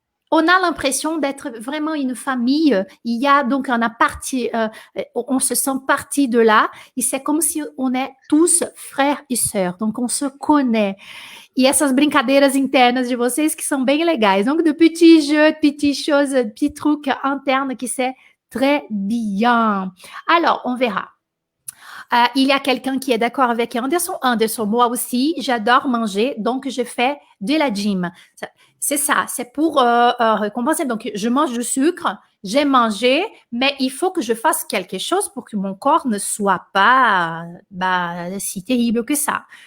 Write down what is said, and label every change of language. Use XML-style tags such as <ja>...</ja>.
<fr>on a l'impression d'être vraiment une famille. Il y a donc on se sent partie de là.</fr> <pt>E</pt> <fr>c'est comme si on est tous frères e sœurs. Donc, on se connaît.</fr> <pt>E essas brincadeiras internas de vocês que são bem legais.</pt> <fr>Donc, de petits jeux, de petites choses, de petits trucs internes qui c'est très bien. Alors, on verra. Il y a quelqu'un qui est d'accord avec Anderson. Anderson, moi aussi, j'adore manger, donc je fais de la gym. C'est ça, c'est pour récompenser. Donc, je mange du sucre, j'ai mangé, mais il faut que je fasse quelque chose pour que mon corps ne soit pas si terrible que ça.</fr>